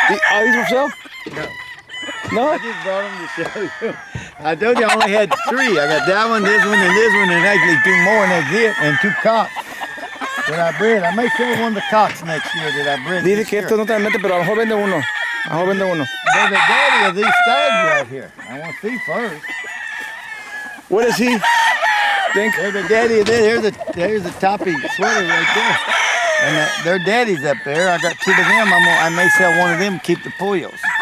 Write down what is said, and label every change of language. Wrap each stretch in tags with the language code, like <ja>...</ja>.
<en>Are these for sale? No? I just brought them to show you. I told you I only had 3. I got that one, this one, and actually 2 more, and that's it, and 2 cocks that I bred. I may sell one of the cocks next year that I bred.</en> <es>Dice que estos no te meten, pero a lo mejor vende uno. A lo mejor vende uno.</es> <en>They're the daddy of these stags right here. I want to see first. What is he? Dink? They're the daddy of this. There's the toppy sweater right there. And their daddy's up there. I got 2 of them. I may sell one of them and keep the pollos.</en>